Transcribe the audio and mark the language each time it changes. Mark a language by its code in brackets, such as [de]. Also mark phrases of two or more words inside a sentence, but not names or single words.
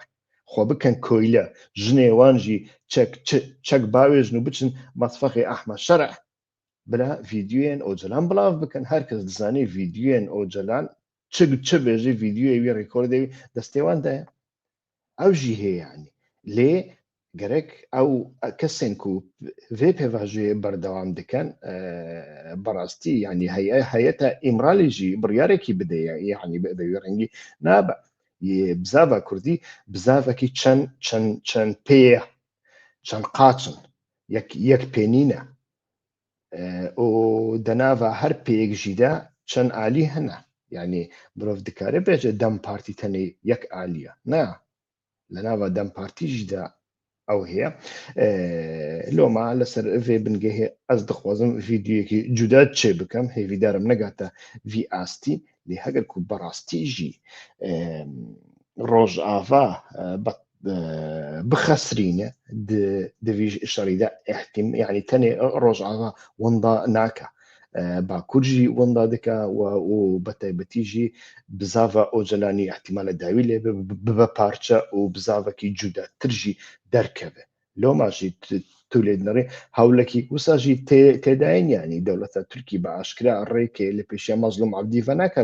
[ku] خۆ بکەن کۆیلە ژنێوانژی چەک باوێژن و بچن مەتفەقی ئەحمەد شەرع بلا ڤیدیۆیان ئۆجلان بڵاو بکەن هەر کەس دزانێ ڤیدیۆیان ئۆجلان چ بێژی ڤیدیۆوی ڕێکۆردەوی دەستێواندایە ئەو ژی هەیە ینی لێ گەرەک ئەو کەسێن و vê pêvajoyê berdewam dikin بەڕاستی ینی هەیەتە ئیمرالیژی بڕیارێکی بدەیە یعنی بەوێ ڕەنگی نابە بزاڤە کوردی بزاڤێکی چەند پێیە چەند قاچن یەک پێنینە و دەناڤە هەر پێیەکژیدا چەند ئالی هەنە یعنی مرۆڤ دکارە بێژە دەم پارتی تەنێ یەک ئالیە نا لە ناوە دەم پارتیژدا ئەو هەیە لۆما لەسەر vê bingehê ez dixwazim vîdyoyekî cuda çê bikim hêvîdarim negate vî astî lê heger ku berastî jî rojava bixesrîne di vî şerî de yani tenê rojava winda nake باکوور jî winda dike û betaybatî jî bizava ocelanî ihtimale dawî lê bibe parçe û bizavekî cudatir jî derkeve loma jî tu lê dinêrî hewlekî wisa jî têdayîn yanî dewleta Tirkî beaşkira rêkê li pêşiya Mazlûm Ebdî venake